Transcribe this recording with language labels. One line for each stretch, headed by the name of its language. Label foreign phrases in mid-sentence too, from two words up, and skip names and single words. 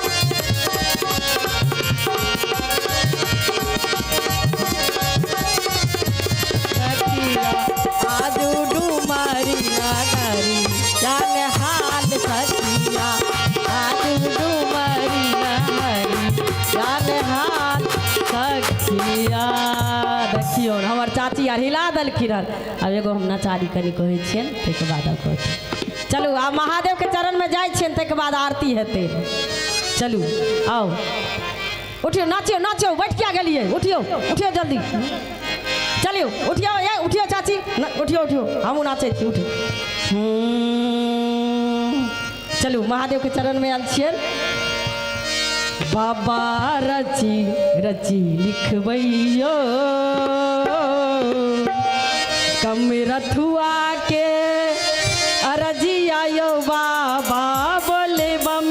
Maithili: सखिया आज डुमरी नगरी जाने हाल सखिया, आज डुमरी नगरी जाने हाल सखिया। देखियो हमर चाची आर हिला देलखिन हन। अब एगो हम नचारी कनि कहै छियनि, ताहिके बाद आब कहै। चलू आब महादेव के चरण में जाइ छियनि, ताहिके बाद आरती हेतै। चलू आओ उठियो, नाचियो नाचियो, बैठ क्या गेलिए, उठियो उठियो जल्दी, चलियो उठियो, ये उठियो चाची, उठियो उठियो, हमहूँ नाचै छी, उठियो। चलू महादेव के चरण में आयल छियनि। बाबा रची रची लिखबैयो कम रथुआ के अरजिया यो बाबा, बोले बम